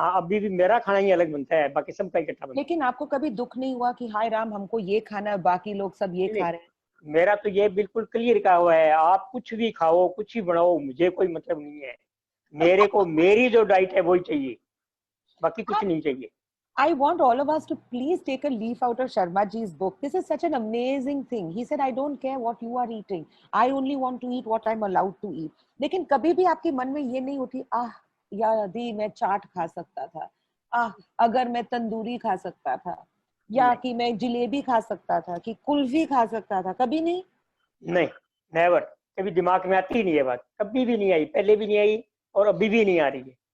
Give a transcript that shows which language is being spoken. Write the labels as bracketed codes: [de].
[hi] हाँ, अभी भी मेरा खाना ही अलग बनता है, बाकी सबका इकट्ठा बनता लेकिन आपको कभी दुख नहीं हुआ कि हाय राम, हमको ये खाना है, बाकी लोग सब ये है। खा नहीं, रहे हैं? मेरा तो ये बिल्कुल क्लियर कहा हुआ है, आप कुछ भी खाओ, कुछ भी बनाओ, मुझे कोई मतलब नहीं है। मेरे को मेरी जो डाइट है वही चाहिए, बाकी कुछ नहीं चाहिए। [en] I want all of us to please take a leaf out of Sharma ji's book. This is such an amazing thing. He said, I don't care what you are eating. I only want to eat what I'm allowed to eat. [hi] लेकिन कभी भी आपके मन में ये नहीं उठी, आह यदि मैं चाट खा सकता था, आह अगर मैं तंदूरी खा सकता था, या नहीं, कि मैं जलेबी खा सकता था, कि कुल्फी खा सकता था? कभी नहीं? नहीं, नेवर। कभी दिमाग में आती ही नहीं है बात, कभी भी नहीं आई, पहले भी नहीं आई, और अभी भी नहीं आ रही है।